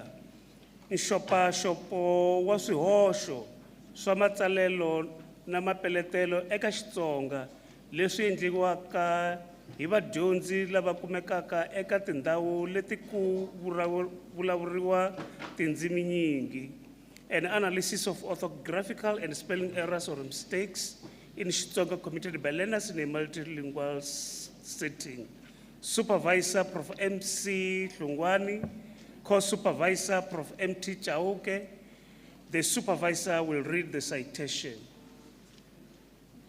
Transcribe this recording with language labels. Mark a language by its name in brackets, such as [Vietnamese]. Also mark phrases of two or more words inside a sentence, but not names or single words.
[Tsonga] Nxopaxopo wa swihoxo swa matsalelo na mapeletelo eka Xitsonga leswi endliwaka hi vadyondzi lava kumekaka eka tindhawu leti ku vulavuriwa tindzimi nyingi. [English] An analysis of orthographical and spelling errors or mistakes in Xitsonga committed by learners in a multilingual setting. Supervisor Prof. MC Hlungwani, co-supervisor Prof. MT Chauke. The supervisor will read the citation.